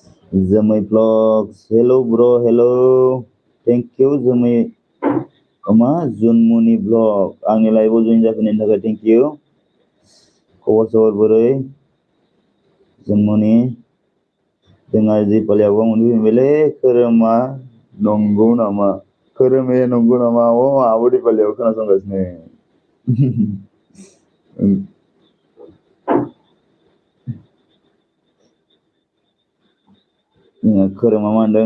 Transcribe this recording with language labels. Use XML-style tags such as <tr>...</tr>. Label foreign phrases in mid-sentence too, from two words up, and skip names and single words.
<en>Zamai Vlogs, hello bro, hello. Thank you Zamai Junmuni Vlog.</en> <brx>Angni live join जाफैनायनि थाखाय</brx> <en>thank you.</en> <brx>खबर सबर बोरै Junmuni? जोंहा दिपालियावबो मोनफैबायलै खोरोमा नंगौ नामा? खोरोमे नंगौ नामा? आंहाबो दिपालियाव खोनासंगासिनो। खोरोमा मा होनदों?</brx>